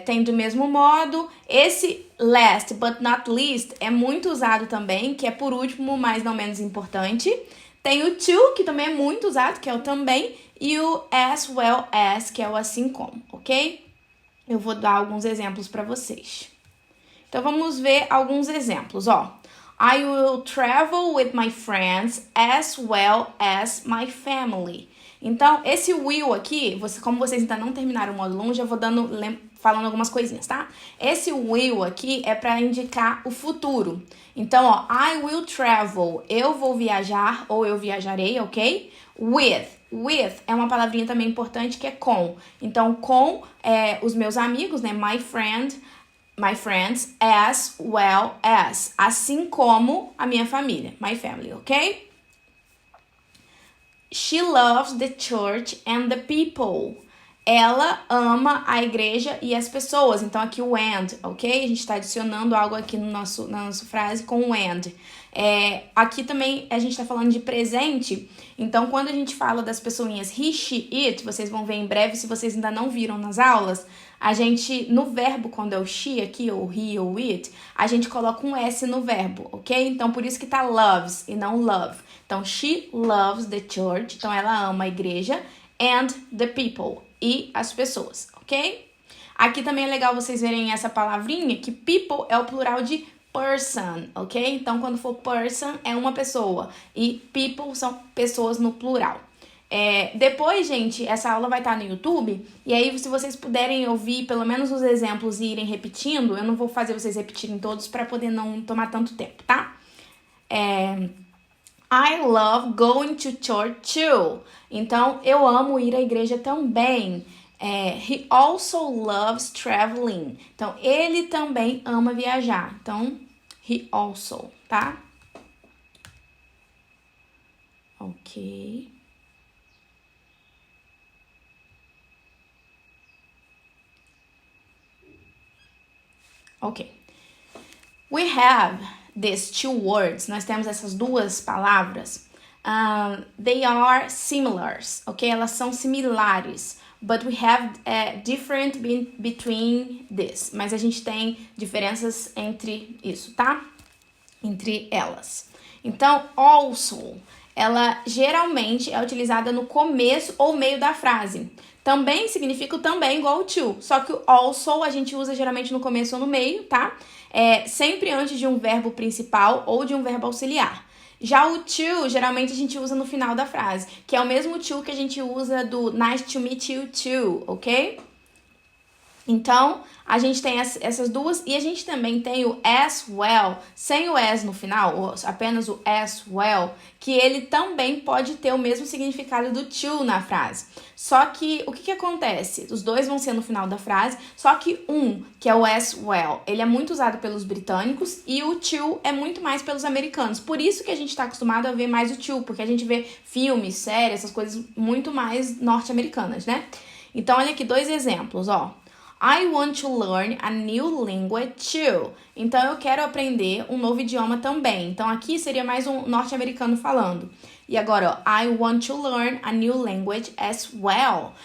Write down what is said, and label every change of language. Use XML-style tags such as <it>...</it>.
<pt>Tem do mesmo modo. Esse</pt> <en>last but not least</en> <pt>é muito usado também, que é por último, mas não menos importante. Tem o to, que também é muito usado, que é o também. E o as well as, que é o assim como, ok? Eu vou dar alguns exemplos para vocês. Então, vamos ver alguns exemplos, ó.</pt> <en>I will travel with my friends as well as my family.</en> <pt>Então, esse will aqui, como vocês ainda não terminaram o módulo 1, já vou falando algumas coisinhas, tá? Esse will aqui é para indicar o futuro. Então, ó,</pt> <en>I will travel,</en> <pt>eu vou viajar ou eu viajarei, ok? With é uma palavrinha também importante que é com. Então, com os meus amigos, né?</pt> <en>My friends, as well as.</en> <pt>Assim como a minha família.</pt> <en>My family, ok? She loves the church and the people.</en> <pt>Ela ama a igreja e as pessoas. Então, aqui o and, ok? A gente está adicionando algo aqui na nossa frase com o and. Aqui também a gente está falando de presente. Então, quando a gente fala das pessoinhas he, she, it, vocês vão ver em breve, se vocês ainda não viram nas aulas, a gente, no verbo, quando é o she aqui, ou he ou it, a gente coloca um S no verbo, ok? Então, por isso que tá loves e não love. Então,</pt> <en>she loves the church,</en> <pt>então ela ama a igreja,</pt> <en>and the people,</en> <pt>e as pessoas, ok? Aqui também é legal vocês verem essa palavrinha, que people é o plural de person, ok? Então, quando for person, é uma pessoa. E people são pessoas no plural. Depois, gente, essa aula vai estar no YouTube. E aí, se vocês puderem ouvir pelo menos os exemplos e irem repetindo, eu não vou fazer vocês repetirem todos para poder não tomar tanto tempo, tá?</pt> <en>I love going to church too.</en> <pt>Então, eu amo ir à igreja também.</pt> <en>He also loves traveling.</en> <pt>Então, ele também ama viajar. Então, he also, tá? Ok.</pt> <en>Ok. We have these two words.</en> <pt>Nós temos essas duas palavras.</pt> <en>They are similars, ok?</en> <pt>Elas são similares.</pt> <en>But we have different between this.</en> <pt>Mas a gente tem diferenças entre isso, tá? Entre elas. Então, also, ela geralmente é utilizada no começo ou meio da frase. Também significa o também igual o to. Só que o also a gente usa geralmente no começo ou no meio, tá? Sempre antes de um verbo principal ou de um verbo auxiliar. Já o to, geralmente a gente usa no final da frase, que é o mesmo to que a gente usa do</pt> <en>nice to meet you too,</en> <pt>ok? Então, a gente tem essas duas e a gente também tem o as well, sem o as no final, ou apenas o as well, que ele também pode ter o mesmo significado do to na frase. Só que, o que acontece? Os dois vão ser no final da frase, só que que é o as well, ele é muito usado pelos britânicos e o to é muito mais pelos americanos. Por isso que a gente está acostumado a ver mais o to, porque a gente vê filmes, séries, essas coisas muito mais norte-americanas, né? Então, olha aqui, 2 exemplos, ó.</pt> <en>I want to learn a new language too.</en> <pt>Então, eu quero aprender um novo idioma também. Então, aqui seria mais um norte-americano falando. E agora, ó,</pt> <en>I want to learn a new language as well.</en>